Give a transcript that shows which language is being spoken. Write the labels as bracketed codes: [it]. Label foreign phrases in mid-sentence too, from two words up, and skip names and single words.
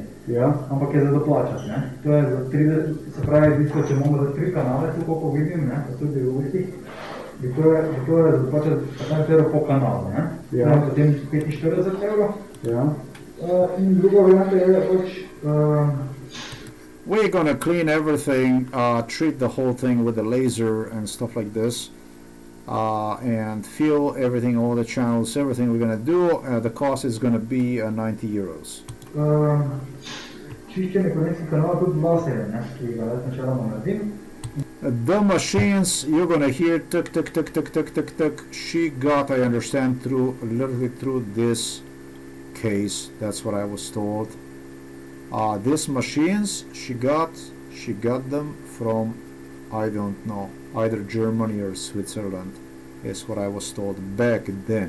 [sl] Ja. Ampak je za doplačati, ne. To je za 30, se pravi, v bistvu, če imamo za 3 kanale, tu koliko vidim, ne, pa tudi v ustih, bi to je za doplačati 15 evrov po kanalu, ne. Ja. Potem 45 evrov. Ja. In druga varianta je pač [en] we're gonna clean everything, treat the whole thing with a laser and stuff like this, and fill everything, all the channels, everything we're gonna do. The cost is gonna be 90 euros. [sl] Čiščenje korenskih kanalov tudi laserjem, ne, ki ga jaz načeloma naredim. [en] The machines you're gonna hear tuk tuk tuk tuk tuk tuk tuk. She got, I understand, literally through this case. That's what I was told. These machines she got them from, I don't know, either Germany or Switzerland, is what I was told back then.